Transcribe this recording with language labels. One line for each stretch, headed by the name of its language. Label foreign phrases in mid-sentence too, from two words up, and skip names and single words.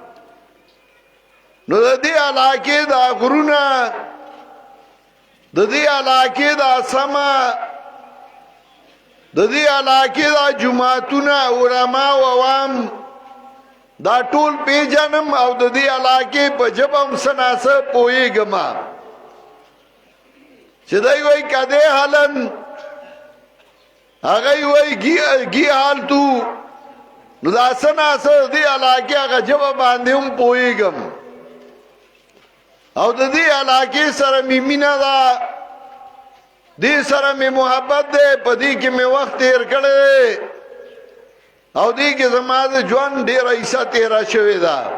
Pashto: نو د دې علاقې دا غرونه د دې علاقې دا سما د دې علاقې دا جماعتونه علما او عوام دا ټول پیژنم او د دې علاقې په ژبه هم سناسه پوهېږم چې دی وایي کده حالن هغه وایي گی حال تو نو دا سناسه د دې علاقې هغه ژبه باندې هم پوهېږم او د دې علاقې سره مې مینه ده دې سره مې محبت ده په دې کې مې وخت تیر کړی او دې کې زما د ژوند ډېره حصه تېره شوې ده.